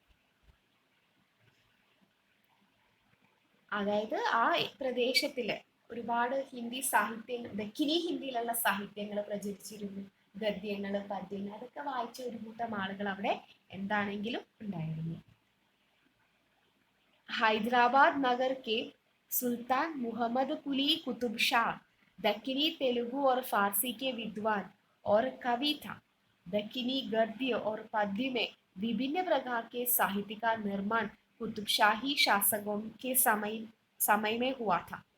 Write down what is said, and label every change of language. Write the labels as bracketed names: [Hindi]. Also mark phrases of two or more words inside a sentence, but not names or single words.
[Malayalam] അതായത് ആ പ്രദേശത്തില് ഒരുപാട് ഹിന്ദി സാഹിത്യം, ദക്കിനി ഹിന്ദിയിലുള്ള സാഹിത്യങ്ങൾ പ്രചരിച്ചിരുന്നു. ഗദ്യങ്ങൾ, പദ്യങ്ങൾ അതൊക്കെ വായിച്ച ഒരു കൂട്ടം ആളുകൾ അവിടെ എന്താണെങ്കിലും ഉണ്ടായിരുന്നു. [Hindi] हैदराबाद नगर के सुल्तान मोहम्मद कुली कुतुब शाह दक्कनी तेलुगु और फारसी के विद्वान और कवि था। दक्कनी गद्य और पद्य में विभिन्न प्रकार के साहित्य का निर्माण कुतुबशाही शासकों के समय में हुआ था।